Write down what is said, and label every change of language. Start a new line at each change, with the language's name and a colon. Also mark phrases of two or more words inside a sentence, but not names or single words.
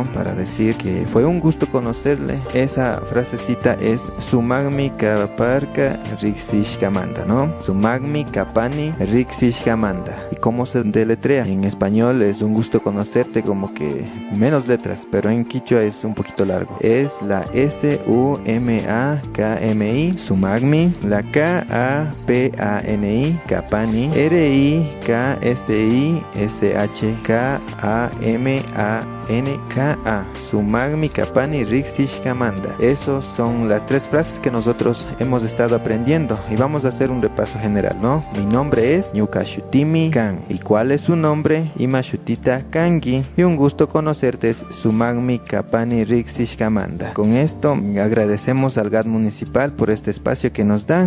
Spanish: Para decir que fue un gusto conocerle, esa frasecita es
Quechua: Sumagmi Kaparka Rixishkamanda,
Spanish: ¿no?
Quechua: Sumagmi Kapani Rixishkamanda.
Spanish: ¿Y cómo se deletrea? En español es un gusto conocerte, como que menos letras, pero en quichua es un poquito largo. Es la S-U-M-A-K-M-I, Sumagmi. La K-A-P-A-N-I, Kapani,
Quechua: R-I-K-S-I-S-H-K-A-M-A-N-K-A, Sumagmi Kapani Rixishkamanda.
Spanish: Esas son las 3 frases que nosotros hemos estado aprendiendo y vamos a hacer un repaso general, ¿no? Mi nombre es
Quechua: Ñuka Shutimi Kan.
Spanish: ¿Y cuál es su nombre?
Quechua: Ima Shutita Kangi.
Spanish: Y un gusto conocerte es
Quechua: Sumagmi Kapani Rixishkamanda.
Spanish: Con esto agradecemos al GAD municipal por este espacio que nos da.